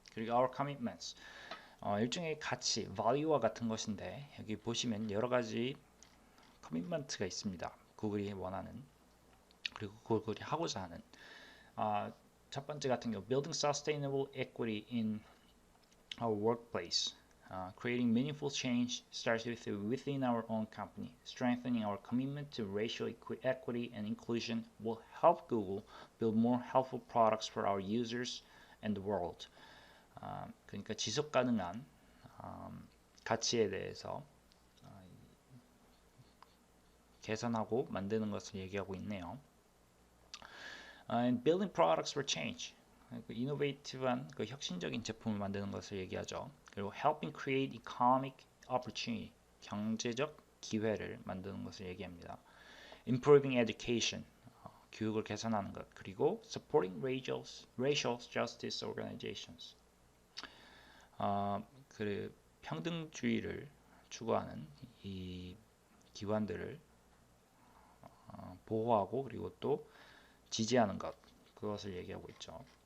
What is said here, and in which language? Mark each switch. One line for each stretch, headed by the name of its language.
Korean: 그리고 Our Commitments 일종의 가치, value와 같은 것인데 여기 보시면 여러 가지 커미트먼트가 있습니다. 구글이 원하는 그리고 구글이 하고자 하는 첫 번째 같은 경우
English: Building Sustainable Equity in our workplace. Creating meaningful change starts within our own company. Strengthening our commitment to racial equity and inclusion will help Google build more helpful products for our users and the world.
Korean: 그러니까 지속 가능한 가치에 대해서 개선하고 만드는 것을 얘기하고 있네요.
English: And building products for change.
Korean: 이노베이티브한 혁신적인 제품을 만드는 것을 얘기하죠. 그리고
English: helping create economic opportunity,
Korean: 경제적 기회를 만드는 것을 얘기합니다.
English: Improving education,
Korean: 교육을 개선하는 것. 그리고
English: supporting racial justice organizations,
Korean: 그 평등주의를 추구하는 이 기관들을 보호하고 그리고 또 지지하는 것, 그것을 얘기하고 있죠.